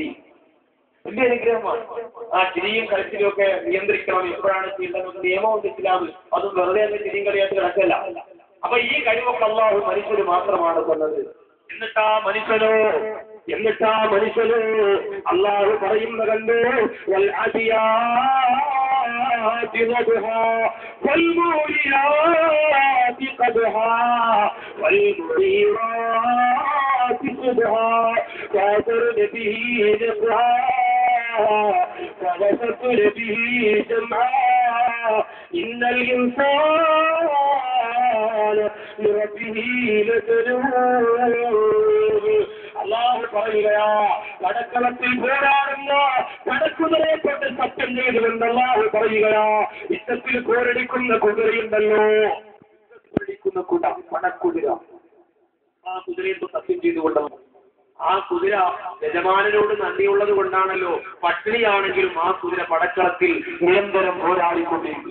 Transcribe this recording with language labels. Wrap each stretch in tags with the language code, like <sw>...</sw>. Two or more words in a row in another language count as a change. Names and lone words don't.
<ml>വലിയ അനുഗ്രഹമാണ്. ആ ചിരിയും കളിച്ചിലും ഒക്കെ നിയന്ത്രിക്കണം, എപ്പോഴാണ് ചെയ്യേണ്ടത് നിയമമുണ്ട് ഇസ്ലാമിൽ. അതും വെറുതെ തന്നെ ചിരിയും കളിയായിട്ട് കിടക്കല്ല. അപ്പൊ ഈ കഴിവൊക്കെ അള്ളാഹു മനുഷ്യന് മാത്രമാണ് തന്നത്. എന്നിട്ടാ മനുഷ്യന് അള്ളാഹു പറയുന്ന കണ്ട്</ml> <ar>والموريات قدحا والمغيرات صبحا فأثرن به نقعا فوسطن به جمعا إن الإنسان لربه لكنود.</ar> <ml>അള്ളാഹു പറയുകയാ, കടക്കളത്തിൽ പോരാടുന്ന കടക്കുതിരയെ കൊണ്ട് സത്യം ചെയ്തുകൊണ്ട് അള്ളാഹു പറയുകയാ, യുദ്ധത്തിൽ പോരടിക്കുന്ന കുതിരയുണ്ടല്ലോ, പടക്കുതിര. ആ കുതിരയെ സത്യം ചെയ്തുകൊണ്ട് ആ കുതിര യജമാനനോട് നന്ദിയുള്ളത് കൊണ്ടാണല്ലോ പട്ടിണിയാണെങ്കിലും ആ കുതിര പടക്കളത്തിൽ നിരന്തരം പോരാടിക്കൊണ്ടിരിക്കും.</ml>